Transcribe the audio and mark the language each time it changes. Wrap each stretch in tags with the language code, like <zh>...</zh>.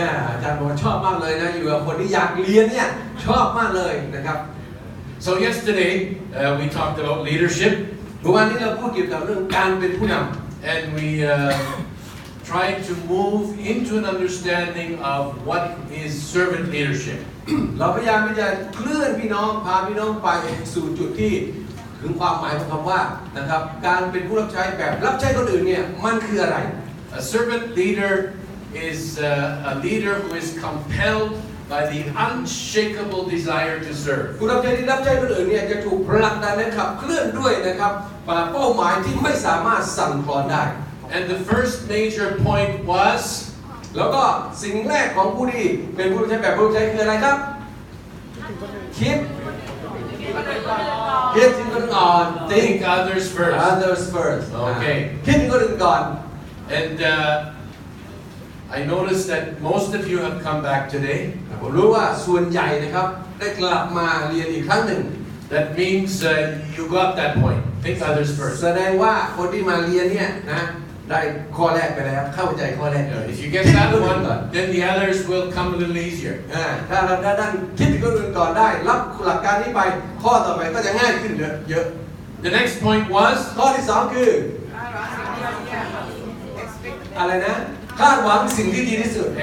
<th>อาจารย์บอกว่าชอบมากเลยนะอยู่กับคนที่อยากเรียนเนี่ยชอบมากเลยนะครับ</th> <en>So yesterday we talked about leadership.</en> <th>เมื่อวานนี้เราพูดเกี่ยวกับเรื่องการเป็นผู้นำ</th> <en>And we tried to move into an understanding of what is servant leadership.</en> <th>เราพยายามที่จะเคลื่อนพี่น้องพาพี่น้องไปสู่จุดที่ถึงความหมายของคำว่านะครับการเป็นผู้รับใช้แบบรับใช้คนอื่นเนี่ยมันคืออะไร</th> <en>A servant leader is a leader who is compelled by the unshakable desire to serve.</en> <th>ผู้รับใช้ที่รับใช้คนอื่นเนี่ยจะถูกผลักดันและขับเคลื่อนด้วยนะครับเป้าหมายที่ไม่สามารถสั่นคลอนได้</th> <en>And the first major point was</en> <th>แล้วก็สิ่งแรกของผู้ที่เป็นผู้รับใช้แบบผู้รับใช้คืออะไรครับคิดถึงคนอื่นก่อน</th> <en>think others first. Okay.</en> <th>คิดถึงคนอื่นก่อน</th> <en>And I noticed that most of you have come back today.</en> <th>ผมรู้ว่าส่วนใหญ่นะครับได้กลับมาเรียนอีกครั้งหนึ่ง</th> <en>That means you got that point. Think others first.</en> <th>แสดงว่าคนที่มาเรียนเนี่ยนะได้ข้อแรกไปแล้วเข้าใจข้อแรกเลย</th> <en>If you get that one, then the others will come a little easier.</en> <th>ถ้าท่านคิดถึงคนอื่นก่อนได้รับหลักการนี้ไปข้อต่อไปก็จะง่ายขึ้นเยอะ</th> <en>The next point was</en> <th>ข้อที่สองคืออะไรนะคาดหวังสิ่งที่ดีที่สุด</th>